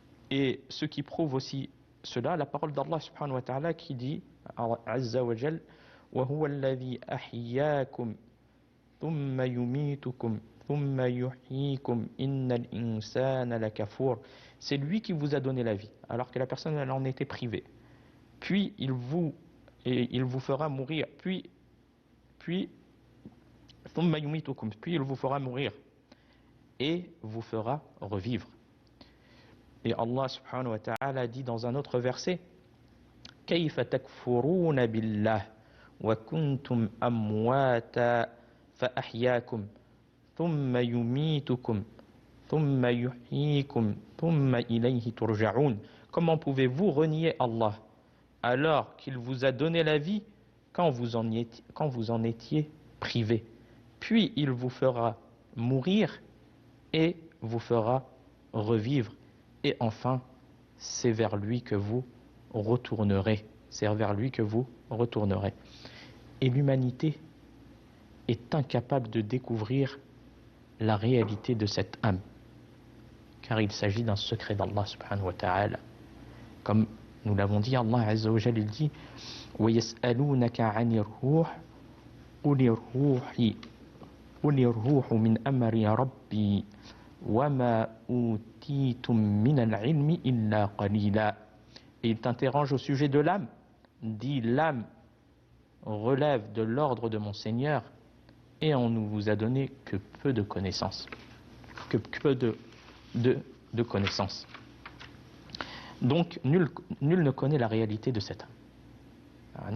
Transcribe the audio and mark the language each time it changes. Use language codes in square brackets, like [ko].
[fr] Et ce qui prouve aussi cela, la parole d'Allah subhanahu wa ta'ala qui dit, Azza wa Jal, [ar] وَهُوَ الَّذِي أَحْيَاكُمْ ثُمَّ يُمِيتُكُمْ ثُمَّ يُحْيِيكُمْ إِنَّ الْإِنسَانَ لَكَفُورٌ. [fr] C'est lui qui vous a donné la vie, alors que la personne elle en était privée. Puis il vous fera mourir, puis il vous fera mourir et vous fera revivre. Et Allah subhanahu wa ta'ala dit dans un autre verset [ar] كيف تكفرون بالله وكنتم أمواتا فأحياكم ثم يميتكم ثم يحييكم ثم إليه ترجعون. [fr] Comment pouvez-vous renier Allah alors qu'il vous a donné la vie quand vous en étiez privé? Puis il vous fera mourir et vous fera revivre. Et enfin, c'est vers lui que vous retournerez. C'est vers lui que vous retournerez. Et l'humanité est incapable de découvrir la réalité de cette âme. Car il s'agit d'un secret d'Allah subhanahu wa ta'ala. Comme nous l'avons dit, Allah azza wa jalla, il dit [ar] وَيَسْأَلُونَكَ عَنِ الرُّوحِ قُلِ الرُّوحُ مِنْ أَمْرِ رَبِّي وَمَا أُوتِيتُم مِّنَ الْعِلْمِ إِلَّا قَلِيلًا. [fr] Et il t'interroge au sujet de l'âme. Dis, l'âme relève de l'ordre de mon Seigneur et on ne vous a donné que peu de connaissances. Que peu de connaissances. Donc, nul ne connaît la réalité de cette âme.